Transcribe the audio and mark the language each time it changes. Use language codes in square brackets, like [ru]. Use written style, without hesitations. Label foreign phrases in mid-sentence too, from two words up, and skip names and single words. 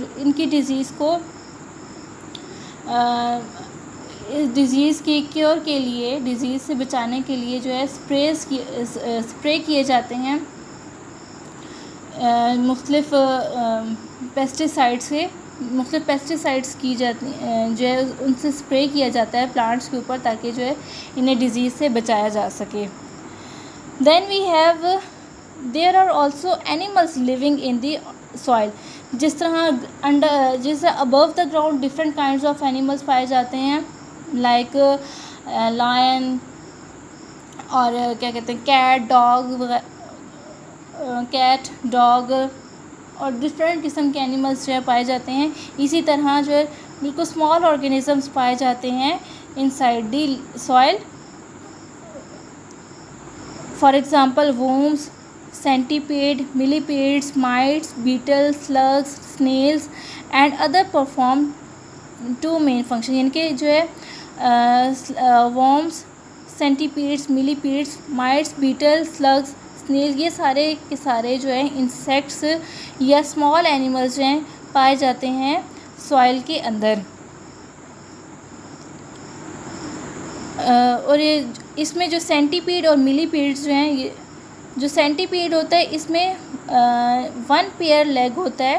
[ur] اور ان کی ڈیزیز کو اس ڈیزیز کی کیور کے لیے، ڈیزیز سے بچانے کے لیے جو ہے سپرے کیے جاتے ہیں مختلف پیسٹیسائیڈز کی جاتی جو ہے ان سے سپرے کیا جاتا ہے پلانٹس کے اوپر، تاکہ جو ہے انہیں ڈیزیز سے بچایا جا سکے. [en] Then we have there are also animals living in the soil. [ur] جس طرح [en] above the ground different kinds of animals [ur] پائے جاتے ہیں, [en] like lion [ur] اور کیا کہتے ہیں [en] cat dog [ur] اور ڈفرنٹ قسم کے اینیملز جو ہے پائے جاتے ہیں. اسی طرح جو ہے بالکل [en] small organisms [ur] پائے جاتے ہیں [en] inside the soil. For example worms, centipede, millipedes, mites, beetles, slugs, snails and other perform two main function, [ur] یعنی کہ جو ہے [en] worms, centipedes, millipedes, mites, beetles, slugs, snails, [ur] یہ سارے کے سارے جو ہے انسیکٹس یا [en] small animals [ur] جو ہیں پائے جاتے ہیں سوائل کے اندر. اور یہ اس میں جو سینٹی پیڈ اور ملی پیڈز جو ہیں، یہ جو سینٹی پیڈ ہوتا ہے اس میں 1 [en] pair leg [ur] ہوتا ہے.